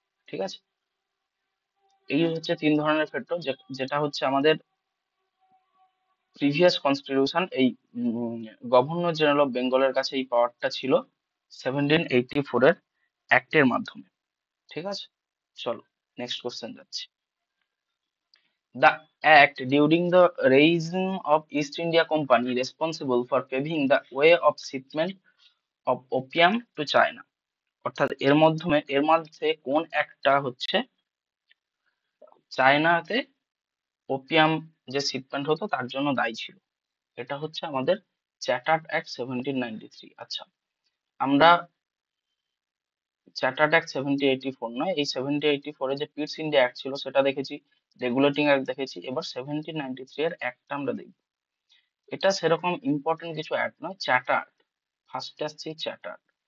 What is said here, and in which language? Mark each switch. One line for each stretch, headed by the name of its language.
Bangla: ঠিক আছে, এই হচ্ছে তিন ধরনের ভেটো, যেটা হচ্ছে আমাদের প্রিভিয়াস কনস্টিটিউশন, এই গভর্নর জেনারেল অফ বেঙ্গলের কাছে এই পাওয়ারটা ছিল 1784 এর অ্যাক্টের মাধ্যমে। ঠিক আছে, চলো নেক্সট কোশ্চেন যাচ্ছি।
English: The act during the reign of East India Company responsible for paving the way of shipment of opium to China,
Bangla: অর্থাৎ এর মধ্যে কোন একটা হচ্ছে চায়নাতে ওপিয়াম যে শিপমেন্ট হতো তার জন্য দায়ী ছিল? এটা হচ্ছে আমাদের চ্যাটার্ড অ্যাক্ট 1793। আচ্ছা, আমরা চ্যাটার্ড অ্যাক্ট 1784 নয়, এই 1784 এ যে পিটস ইন্ডিয়া অ্যাক্ট ছিল সেটা দেখেছি, রেগুলেটিং অ্যাক্ট দেখেছি, এবার 1793 এর অ্যাক্টটা আমরা দেখব। এটা সেরকম ইম্পর্টেন্ট কিছু অ্যাক্ট নয়, চ্যাটার্ড। ফার্স্টে আসছে চ্যাটার্ড।